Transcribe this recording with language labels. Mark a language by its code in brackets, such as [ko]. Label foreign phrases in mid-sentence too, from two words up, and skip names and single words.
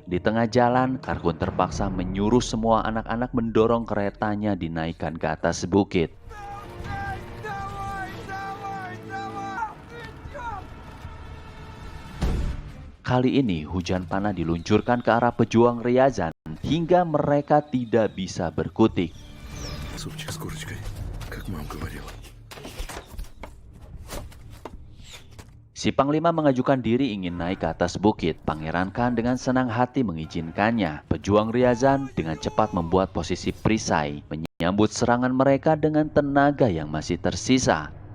[id] Di tengah jalan, Karkun terpaksa menyuruh semua anak-anak mendorong keretanya dinaikkan ke atas bukit. Kali ini hujan panah diluncurkan ke arah pejuang Ryazan hingga mereka tidak bisa berkutik. [ru] Супчик с курочкой, как мама говорила. [id] Si Panglima mengajukan diri ingin naik ke atas bukit. Pangeran Khan dengan senang hati mengizinkannya. Pejuang Ryazan dengan cepat membuat posisi perisai, menyambut serangan mereka dengan tenaga yang masih tersisa.